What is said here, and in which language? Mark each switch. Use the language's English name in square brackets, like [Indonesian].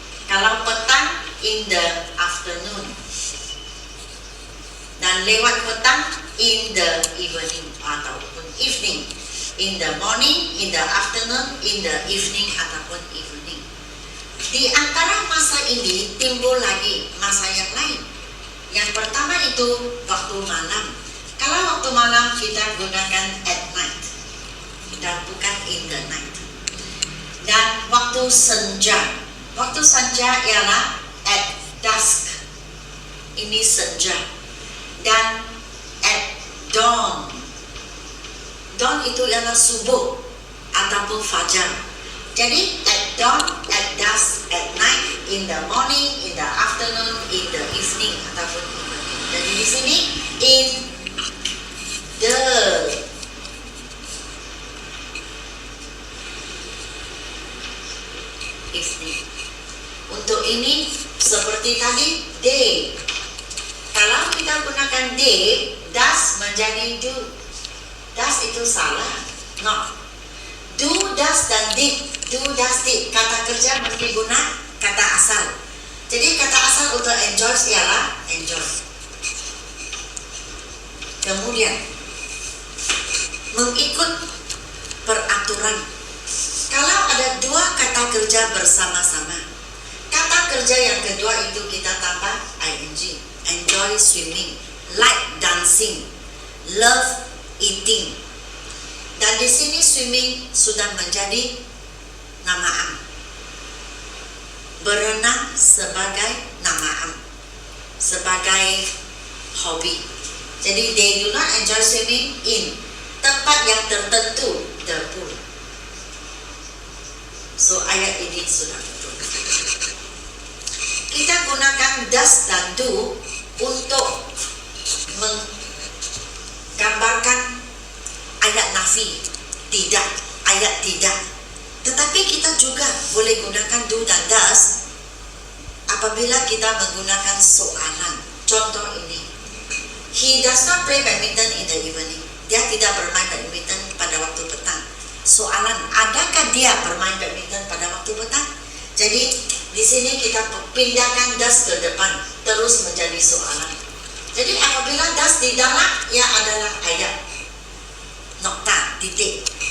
[Malay] Kalau petang, [English] in the afternoon. [Malay] Dan lewat petang, [English] in the evening [Malay] ataupun evening. [English] In the morning, in the afternoon, in the evening [Malay] ataupun [English] evening. [Malay] Di antara masa ini timbul lagi masa yang lain. Yang pertama itu waktu malam. Kalau waktu malam kita gunakan [English] at night [Malay] dan bukan [English] in the night. [Malay] Dan waktu senja. Waktu senja ialah [English] at dusk. [Malay] Ini senja. Dan [English] at dawn. [Malay] Dawn itu ialah subuh ataupun fajar. Jadi [English] at dawn, at dusk, at night, in the morning, in the afternoon, in the evening [Malay] ataupun [English] evening. [Malay] Jadi di sini [English] in the evening. [Malay] Untuk ini seperti tadi day. Kalau kita gunakan day, does menjadi do. [English] Does [Malay] itu salah, [English] not. Do, does, [Malay] dan [English] did. Do, does, did. [Malay] Kata kerja mesti guna kata asal. Jadi kata asal untuk enjoy ialah enjoy. Kemudian mengikut peraturan. Kalau ada dua kata kerja bersama-sama, kata kerja yang kedua itu kita tambah ing. [English] Enjoy swimming, like dancing, love eating. [Malay] Dan di sini swimming sudah menjadi nama am. Berenang sebagai nama am, sebagai hobi. Jadi [English] they do not enjoy swimming in [Malay] tempat yang tertentu, [English] the pool. [Malay] So ayat ini sudah betul. Kita gunakan does dan do untuk menggambarkan ayat nafi, tidak, ayat tidak. Tetapi kita juga boleh gunakan do dan does apabila kita menggunakan soalan. Contoh ini, [English] he does not play badminton in the evening. [Malay] Dia tidak bermain badminton pada waktu petang. Soalan, adakah dia bermain badminton pada waktu petang? Jadi di sini kita pindahkan does ke depan, terus menjadi soalan. Jadi apabila does di dalam, ia adalah ayat, nokta, titik.